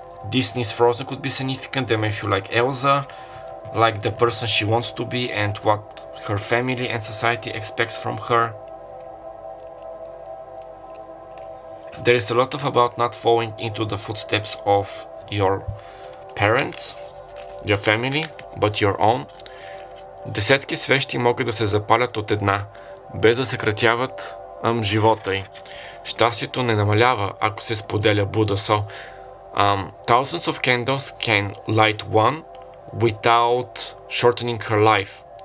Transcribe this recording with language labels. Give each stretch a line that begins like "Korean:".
English: Disney's Frozen could be significant. They may feel like Elsa, like the person she wants to be and what her family and society expects from her. There is a lot of about not following into the footsteps of your parents, your family, but your own.
Bulgarian: Десетки свещи могат да се запалят от една, без да съкратяват живота й. Щастието не намалява, ако се споделя Буда.
English: So, thousands of candles can light one without shortening her life.